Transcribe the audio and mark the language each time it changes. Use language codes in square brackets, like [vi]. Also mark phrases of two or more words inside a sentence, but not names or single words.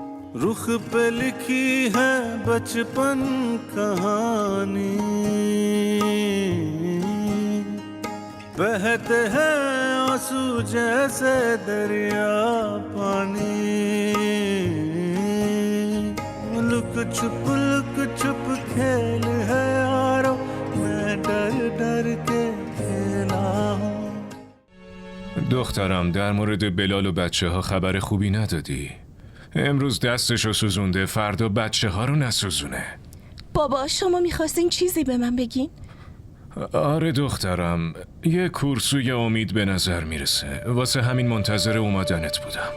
[hi] रुख पे लिखी है बचपन कहानी, बहते हैं आंसू जैसे दरिया पानी, लुक छुप खेल है यारो, मैं डर डर के खेला हूँ. [fa] دخترم در مورد بلال و بچه ها خبر خوبی ندادی؟ امروز دستشو سوزونده، فردا بچه ها رو نسوزونه. بابا شما میخواستین چیزی به من بگین؟ آره دخترم، یه کورسوی امید به نظر میرسه، واسه همین منتظر اومدنت بودم.